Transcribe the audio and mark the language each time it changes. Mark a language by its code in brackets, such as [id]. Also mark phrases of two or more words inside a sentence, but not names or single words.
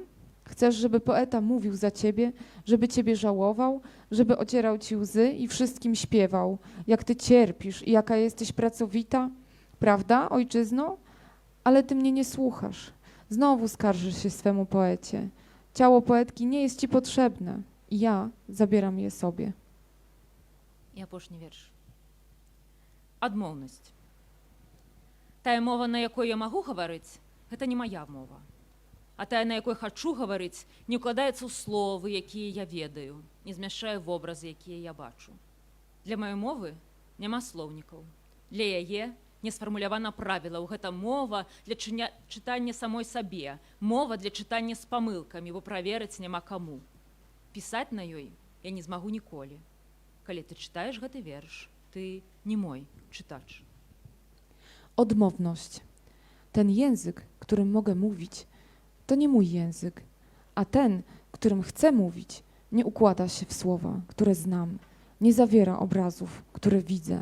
[pl] Chcesz, żeby poeta mówił za ciebie, żeby ciebie żałował, żeby ocierał ci łzy i wszystkim śpiewał, jak ty cierpisz i jaka jesteś pracowita? Prawda, ojczyzno? Ale ty mnie nie słuchasz. Znowu skarżysz się swemu poecie. Ciało poetki nie jest ci potrzebne i ja zabieram je sobie. [be] І апошні вірш. Адмоўнасць. Тая мова, на якой я магу гаварыць, гэта не мая мова. А тая, на якой хачу гаварыць, не ўкладаецца ў словы, якія я ведаю, не змяшчае вобразы, якія я бачу. Для маёй мовы няма слоўнікаў. Для яе не сфармулявана правілаў. Гэта мова для чытання самой сабе, мова для чытання з памылкамі, бо праверыць няма каму. Пісаць на ёй я не змагу ніколі. Калі ты чытаеш гэты верш, [pl] ty nie mój czytacz. Odmowność. Ten język, którym mogę mówić, to nie mój język, a ten, którym chcę mówić, nie układa się w słowa, które znam, nie zawiera obrazów, które widzę.